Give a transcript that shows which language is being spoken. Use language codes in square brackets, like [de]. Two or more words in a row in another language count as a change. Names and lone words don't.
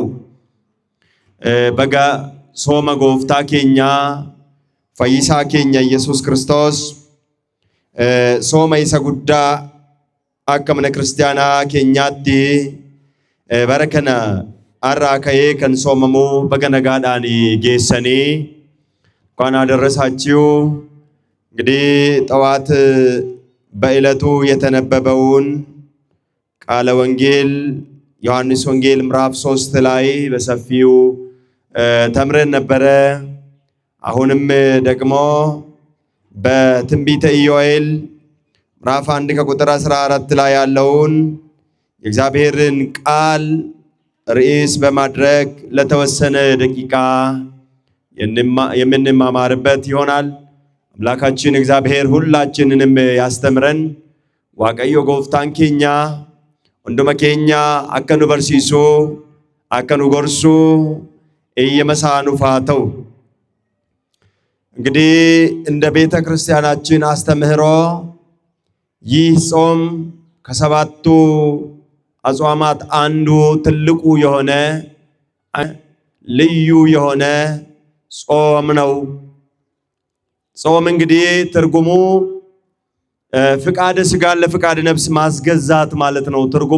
[om] Baga sooma gooftaa keenyaa fayyisaa keenya Yesuus Kiristoos sooma isa guddaa akka mana kiristaanaa keenyaatti bara kana har'aa ka'ee kan soomamu baga nagaadhaan geessanii [am] እንኳን አደረሳችሁ። እንግዲህ ጠዋት በዕለቱ የተነበበውን ቃለ ወንጌል ዮሐንስ ወንጌል ምዕራፍ 3 ላይ በሰፊው ተምረን ነበረ። አሁንም ደግሞ በትንቢተ ኢዮኤል ምዕራፍ 1 ከቁጥር 14 ላይ ያለውን የእግዚአብሔርን ቃል ርዕስ በማድረግ ለተወሰነ ደቂቃ የምንማማርበት ይሆናል። አምላካችን እግዚአብሔር ሁላችንንም ያስተምረን። [om] waaqayyo gooftaan keenya hunduma keenya akka nu barsiisu akka nu gorsu eeyyama isaa nuuf haa ta'u። [am] እንግዲህ እንደ ቤተ ክርስቲያናችን አስተምህሮ ይህ ጾም ከሰባቱ አጽዋማት አንዱ ትልቁ የሆነ ልዩ የሆነ ጾም ነው። ጾም እንግዲህ ትርጉሙ ፍቃደ ስጋን ለፍቃደ ነፍስ ማስገዛት ማለት ነው። ትርጉሙ